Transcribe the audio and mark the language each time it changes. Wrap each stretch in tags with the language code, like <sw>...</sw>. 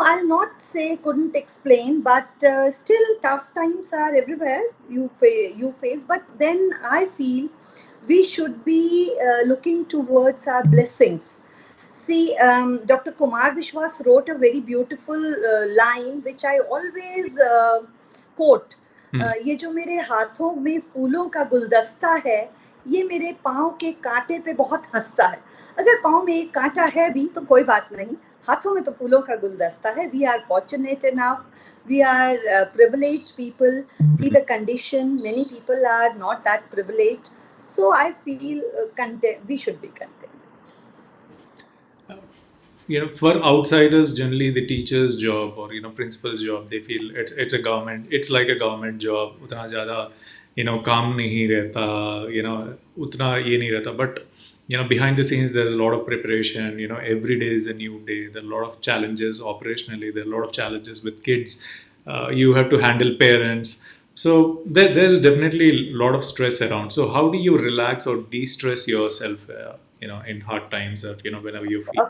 <en>I'll not say couldn't explain, but still tough times are everywhere you face. But then I feel we should be looking towards our blessings. See, Dr. Kumar Vishwas wrote a very beautiful line which I always quote.</en> <hi>ये जो मेरे हाथों में फूलों का गुलदस्ता है, ये मेरे पाँव के कांटे पे बहुत हंसता है. अगर पाँव में एक कांटा है भी तो कोई बात नहीं, हाथों में तो फूलों का गुलदस्ता है.</hi> <en>We are fortunate enough, we are privileged people. See the condition, many people are not that privileged. So I feel content, we should be content. For outsiders, generally the teacher's job or principal's job, they feel it's a government, it's like a government job.</en> <hi>उतना ज़्यादा काम नहीं रहता, उतना ये नहीं रहता.</hi> <en>But behind the scenes there's a lot of preparation. Every day is a new day. There are a lot of challenges operationally. There are a lot of challenges with kids. You have to handle parents. So there's definitely a lot of stress around. So how do you relax or de-stress yourself? In hard times, or whenever you feel.</en>